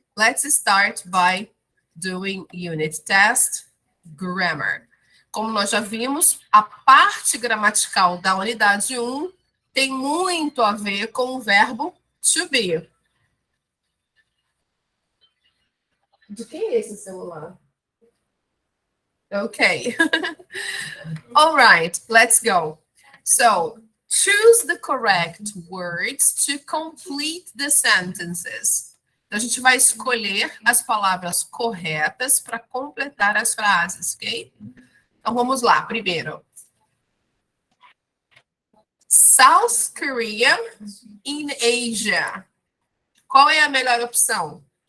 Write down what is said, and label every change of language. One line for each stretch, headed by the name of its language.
English: Let's start by doing unit test grammar.
Portuguese: Como nós já vimos, a parte gramatical da unidade 1 tem muito a ver com o verbo to be. De quem é esse celular? Okay.
English: All right, let's go. So, choose the correct words to complete the sentences.
Portuguese: Então, a gente vai escolher as palavras corretas para completar as frases, ok? Então, vamos lá. Primeiro.
English: South Korea in Asia.
Portuguese: Qual é a melhor opção?